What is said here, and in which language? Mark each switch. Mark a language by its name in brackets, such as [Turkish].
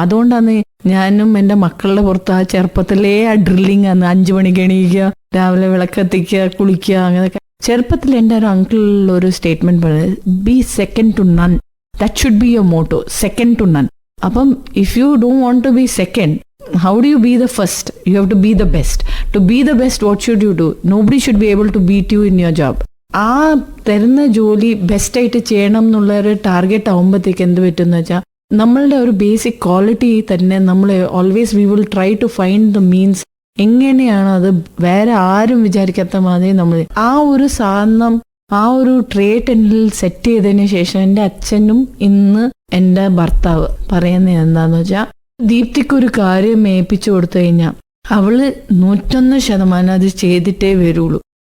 [Malayalam] അതുകൊണ്ടാണ് ഞാനും എൻ്റെ മക്കളുടെ പുറത്ത് ആ ചെറുപ്പത്തിലേ ആ ഡ്രില്ലിങ് ആണ്. 5 മണിക്ക് എണീക്കുക, രാവിലെ വിളക്കത്തിക്കുക, കുളിക്കുക, അങ്ങനെയൊക്കെ. ചെറുപ്പത്തിൽ എൻ്റെ ഒരു അങ്കിൾ ഒരു സ്റ്റേറ്റ്മെന്റ് പറഞ്ഞത്, [English] Be second to none. That should be your motto, second to none. [Malayalam] അപ്പം [English] If you don't want to be second, how do you be the first? You have to be the best. To be the best, what should you do? Nobody should be able to beat you in your job. [Malayalam] ആ തരുന്ന ജോലി ബെസ്റ്റായിട്ട് ചെയ്യണം എന്നുള്ള ഒരു target ആകുമ്പോഴത്തേക്ക് എന്ത് പറ്റുമെന്ന് വെച്ചാൽ നമ്മളുടെ ഒരു ബേസിക് ക്വാളിറ്റി തന്നെ നമ്മൾ always [English] We will try to find the means. [Malayalam] എങ്ങനെയാണ് അത് വേറെ ആരും വിചാരിക്കാത്ത മാതിരി നമ്മൾ ആ ഒരു സാധനം, ആ ഒരു ട്രേറ്റ് എന്നിൽ സെറ്റ് ചെയ്തതിന് ശേഷം എൻ്റെ അച്ഛനും ഇന്ന് എൻ്റെ ഭർത്താവ് പറയുന്നത് എന്താന്ന് വെച്ചാൽ, ദീപ്തിക്കൊരു കാര്യം ഏൽപ്പിച്ചു കൊടുത്തു കഴിഞ്ഞാൽ അവള് 101% അത് ചെയ്തിട്ടേ വരുള്ളൂ.